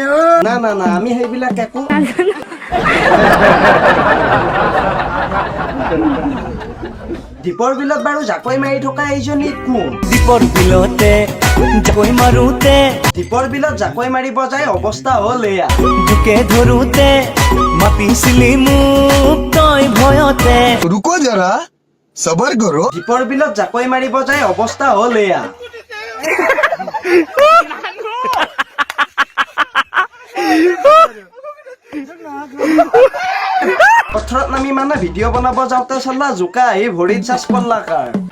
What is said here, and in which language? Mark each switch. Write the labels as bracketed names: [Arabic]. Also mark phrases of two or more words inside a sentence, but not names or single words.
[Assamese] না আমি সেইবিলাক একো দীপৰ বিলত বাৰু জাকৈ মাৰি থকা এইজনী কোন দীপৰ বিলতে জাকৈ মাৰোতে দীপৰ বিলত জাকৈ মাৰিব যায় অৱস্থা হ'ল এয়া বুকে ধৰোতে মাতিছিলি মোক তই ভয়তে [Hindi] रुको जरा सबर करो [Assamese] দীপৰ বিলত জাকৈ মাৰিব যায় অৱস্থা হ'ল এয়া পথাৰত নামি মানে ভিডিঅ' বনাব যাওঁতে চালা জোকা আহি ভৰিত চাচ পল্লা কাৰ